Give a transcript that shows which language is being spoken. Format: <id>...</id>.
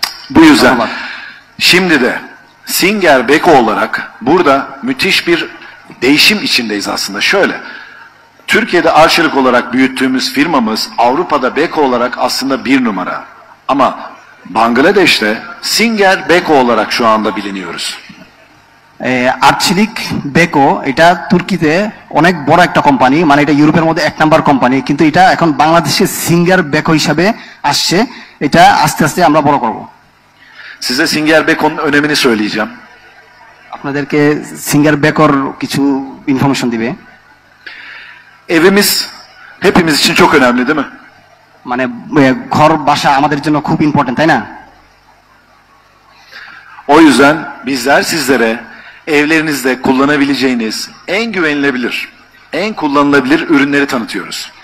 <tr>Bu yüzden şimdi de Singer Beko olarak burada müthiş bir değişim içindeyiz aslında. Şöyle, Türkiye'de arçelik olarak büyüttüğümüz firmamız Avrupa'da Beko olarak aslında 1 numara. Ama Bangladeş'te Singer Beko olarak şu anda biliniyoruz.</tr> <bn>আর্চিলিক Beko এটা তুর্কিতে অনেক বড় একটা company, মানে এটা ইউরোপের মধ্যে 1 number company, কিন্তু এটা এখন বাংলাদেশে সিঙ্গার বেকো হিসাবে আসছে। এটা আস্তে আস্তে আমরা বড় করব।</bn> <tr>Size Singer Beko'nun önemini söyleyeceğim.</tr> <bn>আপনাদেরকে সিঙ্গার বেকোর কিছু ইনফরমেশন দিবে।</bn> <tr>Evimiz hepimiz için çok önemli değil mi?</tr> <bn>মানে ঘর বাসা আমাদের জন্য খুব ইম্পর্টেন্ট, তাই না?</bn> <tr>O yüzden bizler sizlere evlerinizde kullanabileceğiniz en güvenilebilir, en kullanılabilir ürünleri tanıtıyoruz.</tr>